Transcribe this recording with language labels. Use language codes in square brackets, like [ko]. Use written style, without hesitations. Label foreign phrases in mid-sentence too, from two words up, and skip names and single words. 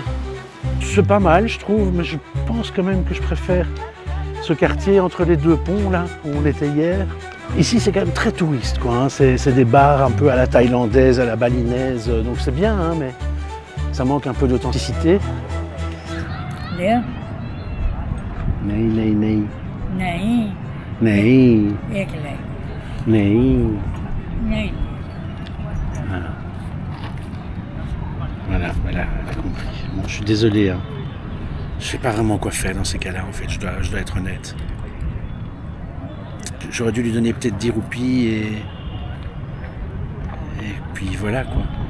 [fr] C'est pas mal, je trouve, mais je pense quand même que je préfère ce quartier entre les deux ponts là où on était hier. Ici, c'est quand même très touriste, quoi. Hein. C'est des bars un peu à la thaïlandaise, à la balinaise, donc c'est bien, hein, mais ça manque un peu d'authenticité. Léa. Nei. Nei. Nei. Ekele. Nei. Nei. Voilà, elle a compris. Bon, je suis désolé, hein. Je sais pas vraiment quoi faire dans ces cas-là, en fait, je dois être honnête. J'aurais dû lui donner peut-être 10 roupies et puis voilà quoi.